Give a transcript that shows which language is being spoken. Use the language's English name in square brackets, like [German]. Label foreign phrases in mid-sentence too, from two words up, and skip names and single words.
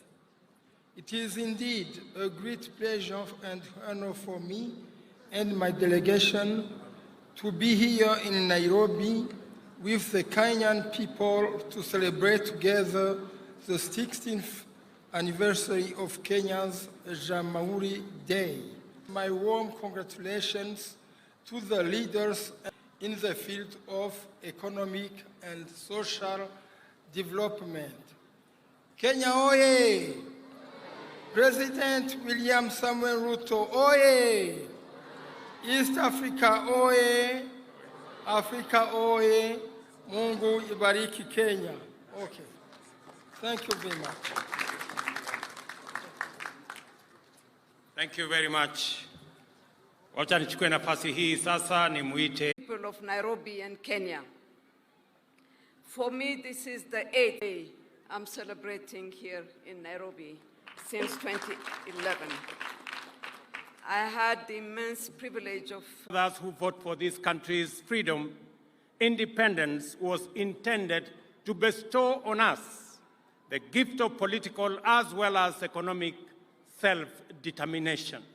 [English] It is indeed a great pleasure and honor for me and my delegation to be here in Nairobi with the Kenyan people to celebrate together the 16th anniversary of Kenya's Jamhuri Day. My warm congratulations to the leaders in the field of economic and social development. [Swahili] Kenya oye! President William Samuel Ruto oye! East Africa oye! Africa oye! Mungu ibariki Kenya. [English] Okay. Thank you very much. Thank you very much. [Swahili] Wacha nichukue nafasi hii sasa nimuite [English] people of Nairobi and Kenya. For me, this is the 8th day I'm celebrating here in Nairobi since 2011. I had the immense privilege of those who vote for this country's freedom. Independence was intended to bestow on us the gift of political as well as economic self-determination.